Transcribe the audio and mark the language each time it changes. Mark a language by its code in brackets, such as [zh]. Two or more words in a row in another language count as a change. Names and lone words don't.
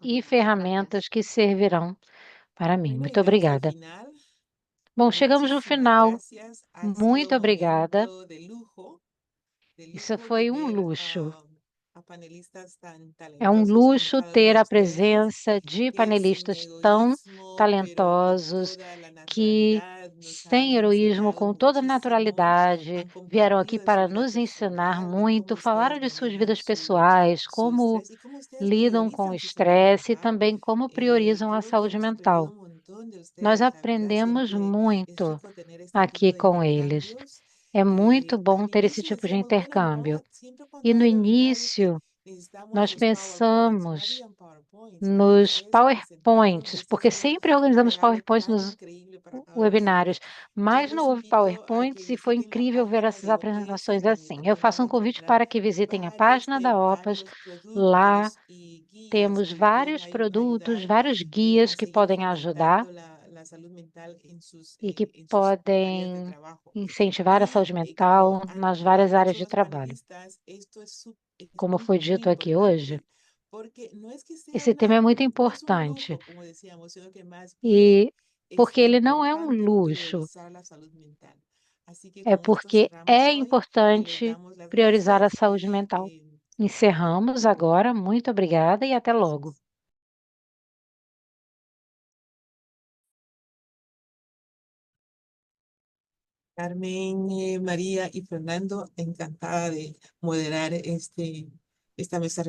[pt] e futuros. ferramentas [es] Gracias. [pt] que servirão para mim. [es] Bueno, [pt] Muito [es] llegamos al [pt] obrigada. [es] final. [pt] Bom, chegamos no [es] Muchísimas [pt] final. [es] gracias. Ha [pt] Muito [es] sido un [pt] obrigada. [es] momento de [pt] Isso [es] lujo [pt] foi um [es] tener [pt] luxo. [es] a panelistas tan [pt] É um [es] talentosos como [pt] luxo [es] cada uno [pt] ter [es] de [pt] a [es] ustedes, [pt] presença de [es] que sin [pt] panelistas tão [es] egoísmo, pero con [pt] talentosos [es] toda la [pt] que, [es] naturalidad, nos [pt] sem [es] han [pt] heroísmo, com [es] enseñado [pt] toda [es] muchísimo, [pt] naturalidade, [es] han [pt] vieram aqui [es] compartido de su [pt] para [es] vida [pt] nos ensinar [es] personal, de [pt] muito, [es] cómo [pt] falaram [es] ustedes [pt] de suas [es] manejan [pt] vidas pessoais, [es] su [pt] como [es] estrés y cómo ustedes [pt] lidam com o [es] priorizan su salud [pt] estresse e [es] mental. [pt] também como priorizam a [es] Creo que [pt] saúde [es] hemos aprendido [pt] mental. [es] un montón de [pt] Nós [es] ustedes, la verdad, [pt] aprendemos [es] siempre es [pt] muito [es] rico tener este tipo [pt] aqui [es] de [pt] com eles. [es] intercambios. [pt] É muito bom [es] Al [pt] ter esse [es] inicio [pt] tipo de [es] decíamos, bueno, [pt] intercâmbio. [es] no, siempre cuando [pt] E no [es] hay reuniones que [pt] início, [es] necesitamos [pt] nós [es] los PowerPoints, no [pt] pensamos [es] habían PowerPoints, pero [pt] nos [es] ustedes presentaron [pt] PowerPoints, porque [es] este [pt] sempre organizamos [es] regalo [pt] PowerPoints [es] tan [pt] nos [es] increíble para cada uno de [pt] webinários, [es] ustedes. Yo [pt] mas [es] los [pt] não houve [es] invito a que [pt] PowerPoints e foi [es] visiten la [pt] incrível ver [es] página [pt] essas [es] de OPS, [pt] apresentações [es] donde [pt] assim. Eu [es] van [pt] faço [es] a [pt] um convite [es] encontrar [pt] para que visitem a página da OPAS. [es] varios [pt] Lá [es] productos y guías [pt] temos [es] que les pueden [pt] vários produtos, [es] ayudar [pt] vários guias [es] a [pt] que [es] seguir [pt] podem ajudar [es] fomentando la salud mental [pt] e que [es] en sus áreas de [pt] podem [es] trabajo. [pt] incentivar a saúde [es] Como [pt] mental nas [es] lo [pt] várias [es] han [pt] áreas [es] dicho [pt] de [es] los [pt] trabalho. [es] panelistas, esto es [pt] Como [es] muy, [pt] foi [es] muy [pt] dito aqui hoje, [es] importante, porque no es que sea [pt] esse tema é muito [es] no es un [pt] importante [es] lujo, como decíamos, sino que más bien [pt] e [es] es [pt] porque ele não é um [es] importante [pt] luxo, [es] priorizar la salud mental. Así que [pt] é [es] con esto [pt] porque é [es] cerramos hoy y les [pt] importante [es] damos las [pt] priorizar a [es] gracias [pt] saúde [es] y [pt] mental. Encerramos agora. Muito obrigada e até logo. [es] Carmen, María y Fernando, encantada de moderar esta mesa.